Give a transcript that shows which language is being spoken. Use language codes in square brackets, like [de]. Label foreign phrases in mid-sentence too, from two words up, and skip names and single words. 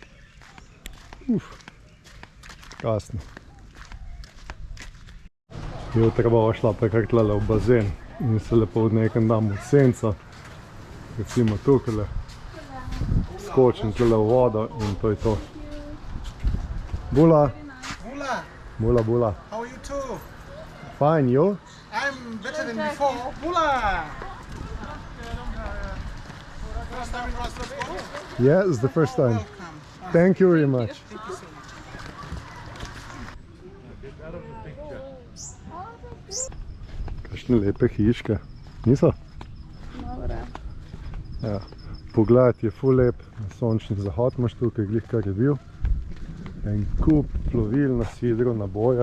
[sl] Krasno. Jutra bova šla pa kar tlele v bazen in se lepo od nekam dam v senco. Recimo tukaj. Skočim tlele v vodo in to je to. [fj] Bula. Bula, Bula, Bula. [en] how are you too? Fine, you? I'm better than before. Bula! First time in Rostov? Yeah, it's the first time. Welcome. Thank you very much. Thank you so much. [sl] Kakšne lepe hiške. Niso? Dobre. Ja. Pogled je ful lep, sončni zahod imaš tukaj, glih kar je bil. En kup plovil na sidru, na bojah.